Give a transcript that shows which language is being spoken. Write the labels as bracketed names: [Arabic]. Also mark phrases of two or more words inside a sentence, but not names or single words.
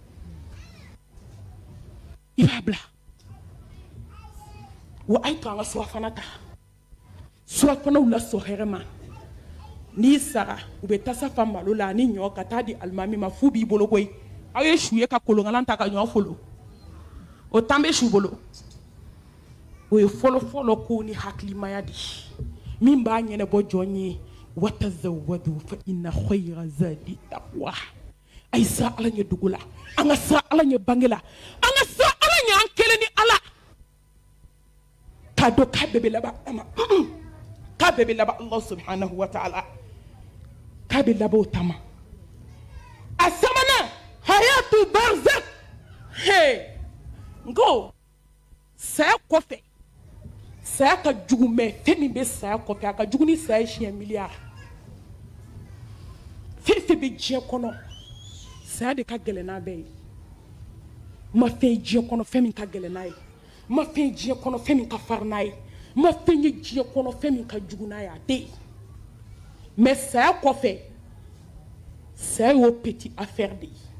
[Bambara] wa a ye to an ka surafana ta surafanaw la sɔn hɛrɛ ma n'i sara u bɛ tasa fa malo la ani ɲɔ ka taa di alimami ma fu b'i bolo koyi aw ye su ye ka kolonkalan ta ka ɲɔ folo o tan bɛ su bolo o ye fɔlɔ-fɔlɔ ko ni hakilimaya di min b'a ɲɛnabɔ jɔn ye [Arabic] وتزودوا فإن خير الزاد التقوى [Bambara] a ye siran Ala ɲɛ dugu la an ka siran Ala ɲɛ bange la an ka siran Ala ɲɛ an kelen ni Ala k'a dɔn k'a bɛɛ bɛ laban k'a bɛɛ bɛ laban [Arabic] الله سبحانه وتعالى [Bambara] k'a bɛ laban o ta ma a sabanan [Arabic] حياة برزخ [Bambara] nko saya kɔfɛ saya ka jugu mɛ fɛn min bɛ saya kɔfɛ a ka jugu ni saya siɲɛ miliyari fɛn fɛn bɛ diɲɛ kɔnɔ saya de ka gɛlɛn n'a bɛɛ ye ma fɛn ye diɲɛ kɔnɔ fɛn min ka gɛlɛn n'a ye ma fɛn ye diɲɛ kɔnɔ fɛn min ka farin n'a ye ma fɛn ye diɲɛ kɔnɔ fɛn min ka jugu n'a ye a tɛ yen mɛ saya kɔfɛ saya y'o [French] petit affaire [Bambara] de